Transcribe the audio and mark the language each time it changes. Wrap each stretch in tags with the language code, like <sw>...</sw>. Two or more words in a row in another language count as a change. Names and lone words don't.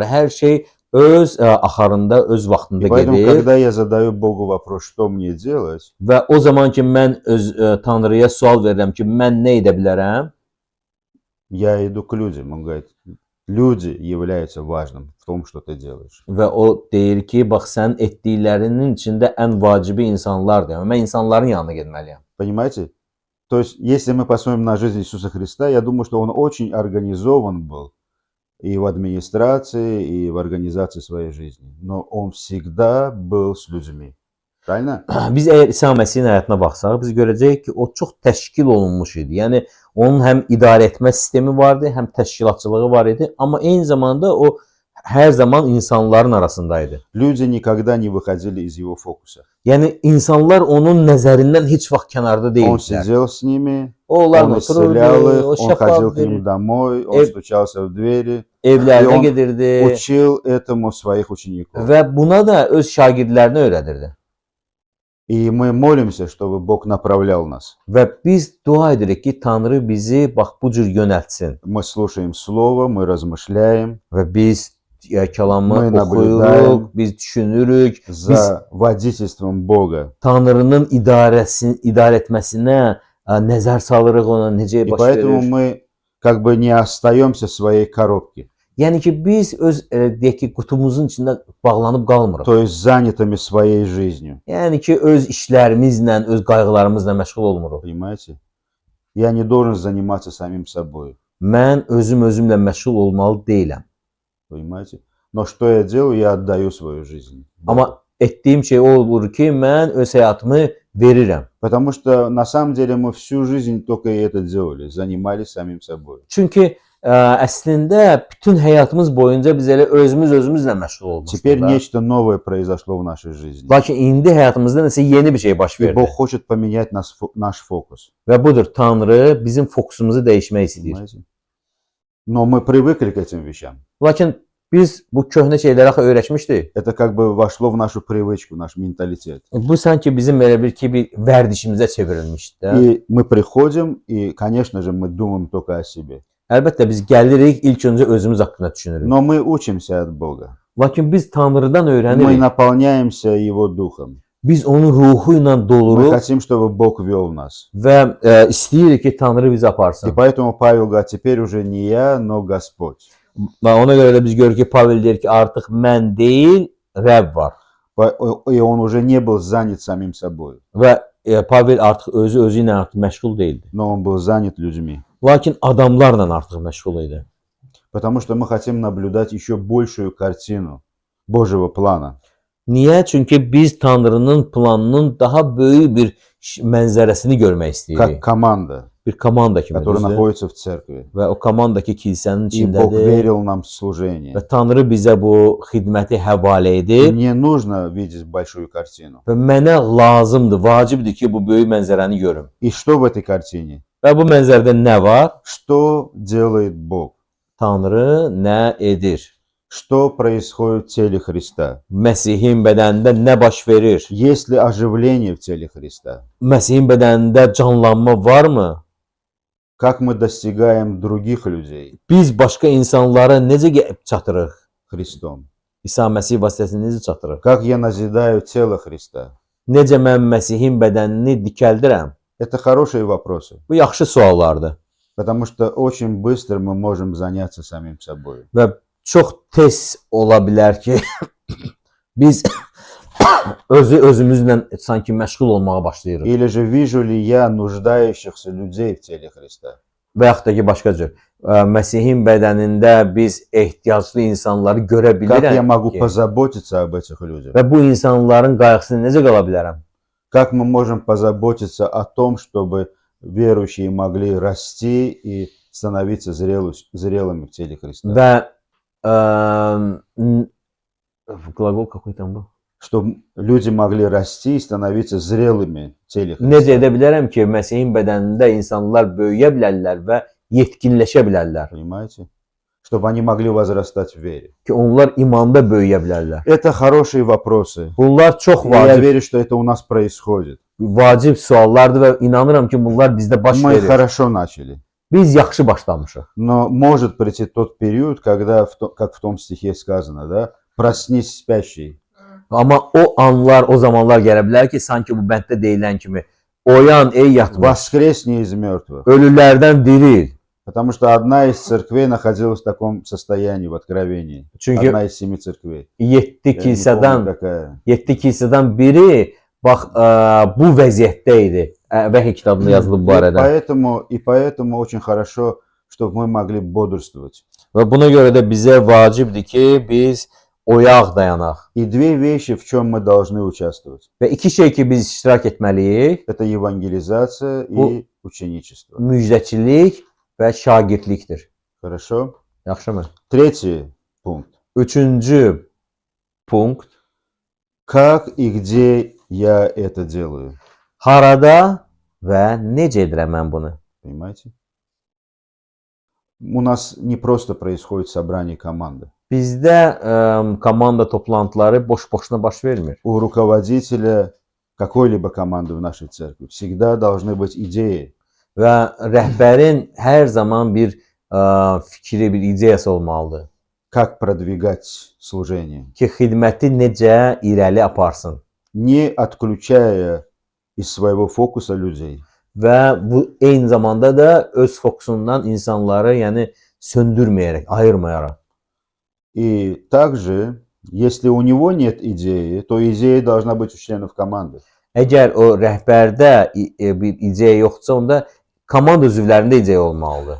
<az>Hər şey öz axarında, öz vaxtında</az> <ru>И поэтому,</ru> <az>gedir.</az> <ru>когда я задаю Богу вопрос, что мне делать,</ru> <az>Və o zaman ki mən öz Tanrıya sual verirəm ki, mən nə edə bilərəm?</az> <ru>я иду к людям. Он говорит, Люди являются важным в том, что ты делаешь.</ru> <az>Və o deyir ki, bax sənin etdiklərinin içində ən vacibi insanlardır. Yəni mən insanların yanına getməliyəm.</az> <ru>Понимаете? То есть, если мы посмотрим на жизнь Иисуса Христа, я думаю, что он очень организован был и в администрации, и в организации своей жизни. Но он всегда был с людьми. Правильно?</ru> <az>Biz əgər İsa Məsihin həyatına baxsaq, biz görəcəyik ki, o çox təşkil olunmuş idi. Yəni onun həm idarə etmə sistemi vardı, həm təşkilatçılığı var idi, amma eyni zamanda o hər zaman insanların arasındaydı.</az> <ru>Люди никогда не выходили из его фокуса.</ru> <az>Yəni insanlar onun nəzərindən heç vaxt kənarda</az> <ru>Он</ru> <az>deyildilər.</az> <ru>сидел с ними,</ru> <az>O onlarla</az> <ru>он исцелял</ru> <az>otururdu,</az> <ru>их,</ru> <az>o</az> <ru>он</ru> <az>şəfa</az> <ru>ходил к ним</ru> <az>verir,</az> <ru>домой, он</ru> <az>Ev-</az> <ru>стучался в двери,</ru> <az>evlərinə on- gedirdi</az> <ru>учил этому своих учеников.</ru> <az>və buna da öz şagirdlərinə öyrədirdi.</az> <ru>И мы молимся, чтобы Бог направлял нас.</ru> <az>Və biz dua edirik ki, Tanrı bizi bax bu cür yönəltsin</az> <ru>Мы слушаем Слово, мы размышляем</ru> <az>və biz kəlamı</az> <ru>Мы</ru> <az>oxuyuruq,</az> <ru>naблюдаем</ru> <az>biz düşünürük,</az> <ru>за водительством Бога.</ru> <az>Tanrının idarə etməsinə nəzər salırıq, ona necə</az> <ru>И</ru> <az>baş</az> <ru>поэтому</ru> <az>verir.</az> <ru>мы как бы не остаемся в своей коробке,</ru> <az>Yəni ki, biz öz deyək ki, qutumuzun içində bağlanıb qalmırıq.</az> <ru>то есть занятыми своей жизнью.</ru> <az>Yəni ki, öz işlərimizlə, öz qayğılarımızla məşğul olmuruq.</az> <ru>Понимаете? Я не должен заниматься самим собой.</ru> <az>Mən özümlə məşğul olmalı deyiləm.</az> <ru>Понимаете? Но что я делаю? Я отдаю свою жизнь Богу.</ru> <az>Amma etdiyim şey o olur ki, mən öz həyatımı verirəm.</az> <ru>Потому что на самом деле мы всю жизнь только и это делали, занимались самим собой.</ru> <az>Çünki əslində bütün həyatımız boyunca biz elə özümüzlə məşğul</az> <ru>Теперь</ru> <az>olmuşuq.</az> <ru>нечто новое произошло в нашей жизни.</ru> <az>Lakin indi həyatımızda nəsə yeni bir şey baş</az> <ru>И Бог</ru> <az>verdi.</az> <ru>хочет поменять наш фокус.</ru> <az>Və budur, Tanrı bizim fokusumuzu dəyişmək istəyir.</az> <ru>Понимаете? Но мы привыкли к этим вещам.</ru> <az>Lakin biz bu köhnə şeylərə axı öyrəşmişdik.</az> <ru>Это как бы вошло в нашу привычку, наш менталитет.</ru> <az>Bu sanki bizim elə bir vərdişimizə çevrilmişdi də.</az> <ru>И мы приходим, и, конечно же, мы думаем только о себе.</ru> <az>Əlbəttə biz gəlirik, ilk öncə özümüz haqqında düşünürük.</az> <ru>Но мы учимся от Бога.</ru> <az>Lakin biz Tanrıdan</az> <ru>Мы</ru> <az>öyrənirik.</az> <ru>наполняемся Его Духом.</ru> <az>Biz onun ruhu ilə</az> <ru>Мы</ru> <az>doluruq</az> <ru>хотим, чтобы Бог вел нас.</ru> <az>və istəyirik ki, Tanrı bizi</az> <ru>И</ru> <az>aparsın.</az> <ru>поэтому Павел говорит, теперь уже не я, но Господь.</ru> <az>Və ona görə də biz görürük ki, Pavel deyir ki, artıq mən deyil, Rəbb var.</az> <ru>И он уже не был занят самим собой,</ru> <az>Və Pavel artıq özü ilə artıq məşğul deyildi.</az> <ru>но он был занят людьми.</ru> <az>Lakin adamlarla artıq məşğul idi.</az> <ru>Потому что мы хотим наблюдать еще большую картину Божьего плана.</ru> <az>Niyə? Çünki biz Tanrının planının daha böyük bir mənzərəsini görmək istəyirik.</az> <ru>Как команда,</ru> <az>Bir komanda kimi.</az> <ru>которая</ru> <az>düzdür?</az> <ru>находится в церкви.</ru> <az>Və o komandakı kilsənin</az> <ru>И Бог</ru> <az>içindədir.</az> <ru>верил нам в служение.</ru> <az>Və Tanrı bizə bu xidməti həvalə</az> <ru>И</ru> <az>edib.</az> <ru>мне нужно видеть большую картину.</ru> <az>Və mənə lazımdır, vacibdir ki, bu böyük mənzərəni görüm.</az> <ru>И что в этой картине?</ru> <az>Və bu mənzərədə nə var?</az> <ru>Что делает Бог?</ru> <az>Tanrı nə edir?</az> <ru>Что происходит в теле Христа?</ru> <az>Məsihin bədənində nə baş verir?</az> <ru>Есть ли оживление в теле Христа?</ru> <az>Məsihin bədənində canlanma varmı?</az> <ru>Как мы достигаем других людей</ru> <az>Biz başqa insanlara necə gəlib çatırıq?</az> <ru>Христом?</ru> <az>İsa Məsih vasitəsilə necə çatırıq?</az> <ru>Как я назидаю тело Христа?</ru> <az>Necə mən Məsihin bədənini dikəldirəm?</az> <ru>Это хорошие вопросы,</ru> <az>Bu yaxşı suallardır.</az> <ru>потому что очень bыстро мы можем заняться самим собой.</ru> <az>Və çox tez ola bilər ki, biz özümüzlə sanki məşğul olmağa başlayırıq.</az> <ru>Или же вижу ли я нуждающихся людей в теле Христа?</ru> <az>Və yaxud da ki, başqa cür, Məsihin bədənində biz ehtiyaclı insanları görə</az> <ru>Как я могу</ru> <az>bilirəm ki,</az> <ru>позаботиться об этих людях?</ru> <az>və bu insanların qayğısını necə qala bilərəm?</az> <ru>Как мы можем позаботиться о том, чтобы верующие могли расти и становиться зрелыми в теле Христа?</ru> <az>Və qlaqol</az> <ru>какой там</ru> <az>bu?</az> <ru>Чтобы люди могли расти и становиться зрелыми в теле</ru> <az>Necə</az> <ru>Христа.</ru> <az>edə bilərəm ki, Məsihin bədənində insanlar böyüyə bilərlər və yetkinləşə bilərlər</az> <ru>Понимаете? Чтобы они могли возрастать в вере.</ru> <az>ki, onlar imanda böyüyə bilərlər.</az> <ru>Это хорошие вопросы.</ru> <az>Bunlar çox</az> <ru>И я</ru> <az>vacib,</az> <ru>верю, что это у нас происходит.</ru> <az>vacib suallardır və inanıram ki, bunlar bizdə baş</az> <ru>Мы</ru> <az>verir.</az> <ru>хорошо начали.</ru> <az>Biz yaxşı başlamışıq.</az> <ru>Но может прийти тот период, когда, как в том стихе сказано, да, проснись спящий.</ru> <az>Amma o anlar, o zamanlar gələ bilər ki, sanki bu bənddə deyilən kimi, oyan ey yatmış,</az> <ru>Воскресни из мертвых.</ru> <az>ölülərdən diril.</az> <ru>Потому что одна из церквей находилась в таком состоянии, в Откровении.</ru> <az>Çünki</az> <ru>Одна из 7 церквей.</ru> <az>7</az> <ru>Я не помню,</ru> <az>kilsədən</az> <ru>какая.</ru> <az>7 kilsədən biri bax bu vəziyyətdə idi. Vəhiy kitabında yazılıb bu barədə.</az> <ru>И поэтому очень хорошо, чтобы мы могли бодрствовать.</ru> <az>Və buna görə də bizə vacibdir ki, biz oyaq dayanaq.</az> <ru>И две вещи, в чем мы должны участвовать.</ru> <az>Və iki şey ki, biz iştirak etməliyik.</az> <ru>Это евангелизация и ученичество.</ru> <az>Müjdəçilik və şagirdlikdir.</az> <ru>Хорошо?</ru> <az>Yaxşımı?</az> <ru>Третий пункт.</ru> <az>Üçüncü punkt.</az> <ru>Как и где я это делаю?</ru> <az>Harada və necə edirəm mən bunu?</az> <ru>Понимаете? У нас не просто происходит собрание команды.</ru> <az>Bizdə komanda toplantıları boş-boşuna baş vermir.</az> <ru>У руководителя какой-либо команды в нашей церкви всегда должны быть идеи.</ru> <az>Və rəhbərin hər zaman bir fikri, bir ideyası olmalıdır</az> <ru>Как продвигать служение,</ru> <az>ki, xidməti necə irəli aparsın</az> <ru>не отключая из своего фокуса людей.</ru> <az>və bu eyni zamanda da öz fokusundan insanları, yəni söndürməyərək, ayırmayaraq.</az> <ru>И также, если у него нет идеи, то идея должна быть у членов команды.</ru> <az>Əgər o rəhbərdə bir ideya yoxdursa, onda komanda üzvlərində ideya olmalıdır.</az>